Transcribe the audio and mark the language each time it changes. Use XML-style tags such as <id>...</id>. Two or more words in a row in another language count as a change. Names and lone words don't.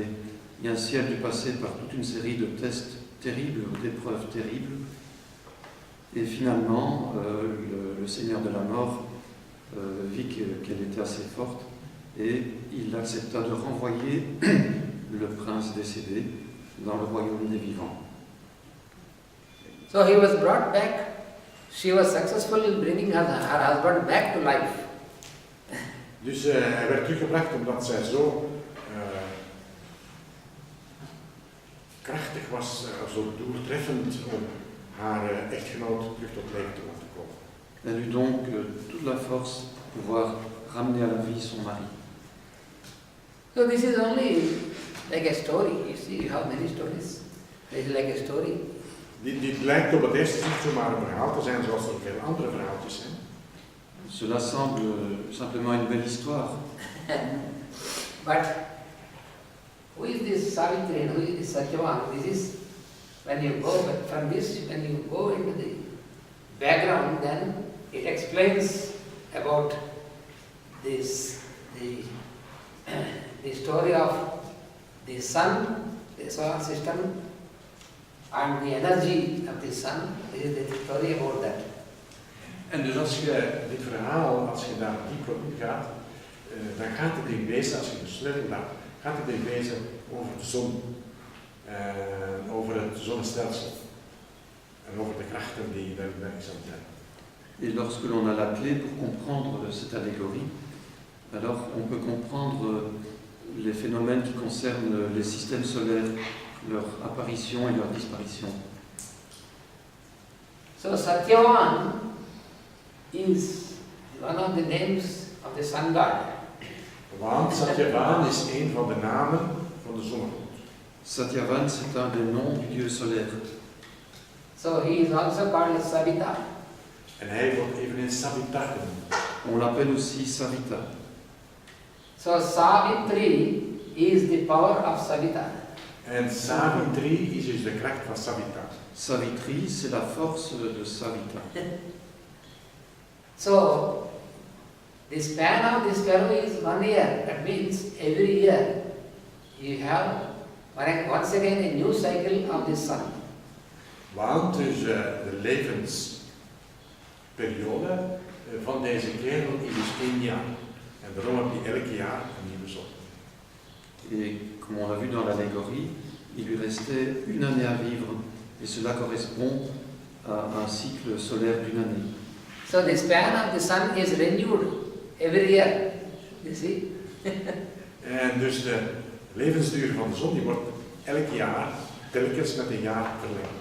<fr>Et ainsi elle dut passer par toute une série de tests terribles, d'épreuves terribles. Et finalement, le seigneur de la mort vit qu'elle était assez forte, et il accepta de renvoyer le prince décédé dans le royaume des vivants.</fr> <en>So he was brought back. She was successful in bringing her husband back to life.</en> <nl>Dus hij werd teruggebracht omdat zij zo krachtig was, zo doeltreffend om haar echtgenoot terug tot leven te laten komen.</nl> <fr>Elle eut donc toute la force de pouvoir ramener à la vie son mari.</fr> <en>So this is only like a story. You see, you have many stories. This is like a story.</en> <nl>Dit lijkt op het eerste zicht zomaar een verhaal te zijn, zoals er veel andere verhaaltjes zijn.</nl> <fr>Cela semble simplement une belle histoire.</fr> <en>But who is this Savitri and who is this Satyavan? This is, when you go from this, when you go into the background, then it explains about this, the story of the sun, the solar system, and the energy of the sun. This is the story about that.</en> <nl>En dus als je dit verhaal, als je daar dieper op gaat, dan gaat het in wezen, als je de sleutel laat, gaat het in wezen over de zon, over het zonnestelsel en over de krachten die daar werkzaam zijn.</nl> <fr>Et lorsque l'on a la clé pour comprendre cette allégorie, alors on peut comprendre les phénomènes qui concernent les systèmes solaires, leur apparition et leur disparition.</fr> <en>So Satyavan is one of the names of the sun god.</en> <nl>Want Satyavan is een van de namen van de zonnegod.</nl> <fr>Satyavan, c'est un des noms du dieu solaire.</fr> <en>So he is also called Savita.</en> <nl>En hij wordt eveneens Savita genoemd.</nl> <fr>On l'appelle aussi Savita.</fr> <en>So Savitri is the power of Savita.</en> <nl>En Savitri is dus de kracht van Savita.</nl> <fr>Savitri, c'est la force de Savita.</fr> <en>So the span of this fellow is 1 year. That means every year you have once again a new cycle of the sun.</en> <nl>Want dus de levensperiode van deze kerel is dus 1 jaar. En daarom heb je elk jaar een nieuwe zon.</nl> <fr>Et comme on l'a vu dans l'allégorie, il lui restait 1 année à vivre. Et cela correspond à un cycle solaire d'1 année.</fr> <en>So the span of the sun is renewed every year. You see?</en> <nl>En dus de levensduur van de zon die wordt elk jaar telkens met 1 jaar verlengd.</nl>